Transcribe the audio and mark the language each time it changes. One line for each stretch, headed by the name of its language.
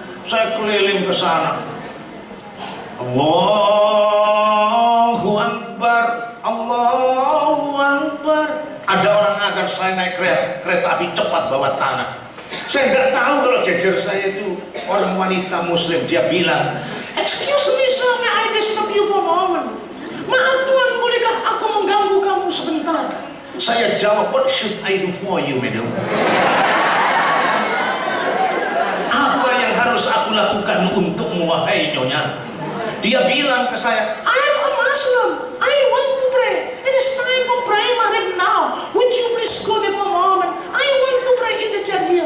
Indonesian: Saya keliling ke sana. Allahu Akbar, Allahu Akbar. Ada orang akan saya naik kereta api cepat bawah tanah. Saya nggak tahu kalau jejer saya itu orang wanita Muslim.
English: Dia bilang, "Excuse me sir, may I disturb you for a moment?"
Indonesian: Maaf Tuhan, bolehkah aku mengganggu kamu sebentar?
English: Saya jawab, "What should I do for you, madam?"
Indonesian: Apa yang harus aku lakukan untukmu, wahai nyonya?
English: Dia bilang ke saya, "I am a Muslim. I want to pray. It is time for prayer right now. Would you please go there for a moment? I want to pray in the church."